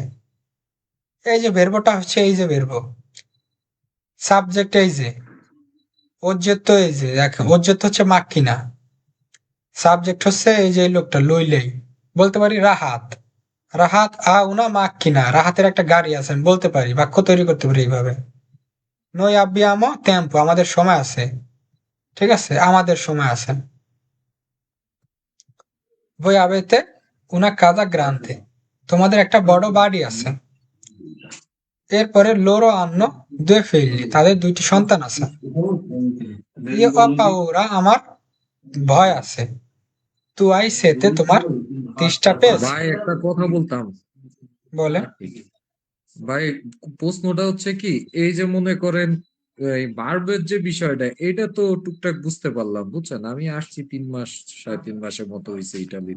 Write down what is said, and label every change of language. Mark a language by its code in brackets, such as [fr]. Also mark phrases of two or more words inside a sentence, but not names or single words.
[bn] এই যে ভেরবোটা হচ্ছে, এই যে ভেরবো, সাবজেক্ট এই যে, অজ্জেত্ব এই যে দেখো, অজ্জেত্ব হচ্ছে মাক্কিনা, সাবজেক্ট হচ্ছে এই যে লোকটা লইলেই। বলতে পারি রাহাত, রাহাত [it] ha una macchina, [bn] রাহাতের একটা গাড়ি আছে, আমি বলতে পারি, বাক্য তৈরি করতে পারি এইভাবে। [it] noi abbiamo tempo, [bn] আমাদের সময় আছে। ঠিক আছে? আমাদের সময় আছে। [it] voi avete una casa grande, [bn] তোমাদের একটা বড় বাড়ি আছে। [it] এরপরে loro hanno due figli, [bn] তাদের 2টি সন্তান আছে। [it] io ho paura, [bn] আমার ভয় আছে। [it] tu hai sete, [bn] তোমার তেষ্টা পেয়েছে। ভাই একটা কথা বলতাম। বলে ভাই প্রশ্নটা হচ্ছে কি, এই যে মনে করেন এই ভার্বের যে বিষয়টা, এটা তো টুকটাক বুঝতে পারলাম, বুঝছেন? আমি আসছি 3 মাস, 3.5 মাসের মতো হয়েছে ইটালিতে।